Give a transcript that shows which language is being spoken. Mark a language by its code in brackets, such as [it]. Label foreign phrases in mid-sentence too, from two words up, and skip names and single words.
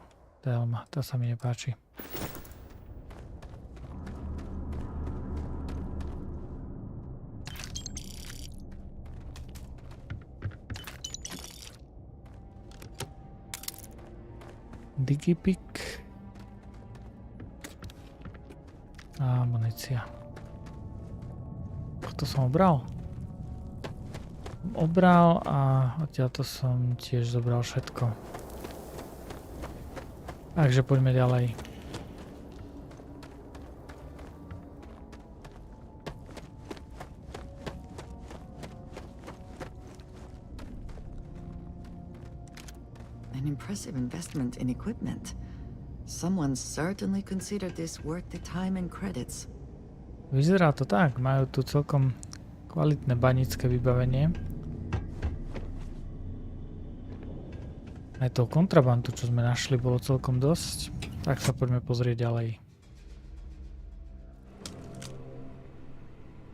[sk] Telma, tá sa mi nepáči. Digipik a munícia. To som obral. Obral a odtiaľto som tiež zobral všetko. Takže poďme ďalej. [en] An impressive investment in equipment. Someone certainly considered this worth the time and credits. [sk] Vyzerá to tak, majú tu celkom kvalitné banické vybavenie. Aj toho kontrabandu, čo sme našli, bolo celkom dosť. Tak sa poďme pozrieť ďalej.